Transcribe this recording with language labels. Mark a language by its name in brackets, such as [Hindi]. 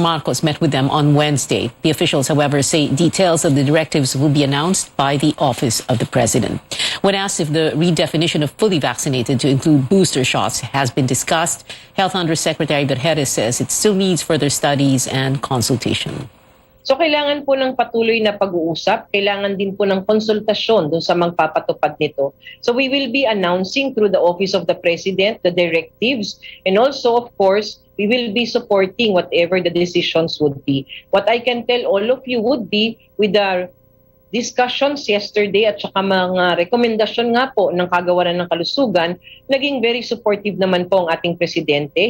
[English] Marcos met with them on Wednesday. The officials, however, say details of the directives will be announced by the office of the president. When asked if the redefinition of fully vaccinated to include booster shots has been discussed, Health Undersecretary Berjeres says it still needs further studies and consultation. [Filipino] So kailangan po ng patuloy na pag-uusap, kailangan din po ng konsultasyon doon sa magpapatupad nito. [English] So we will be announcing through the Office of the President the directives, and also of course we will be supporting whatever the decisions would be. What I can tell all of you would be with the discussions yesterday [Filipino] at saka mga rekomendasyon nga po ng Kagawaran ng Kalusugan, naging [English] very supportive [Filipino] naman po ang ating presidente.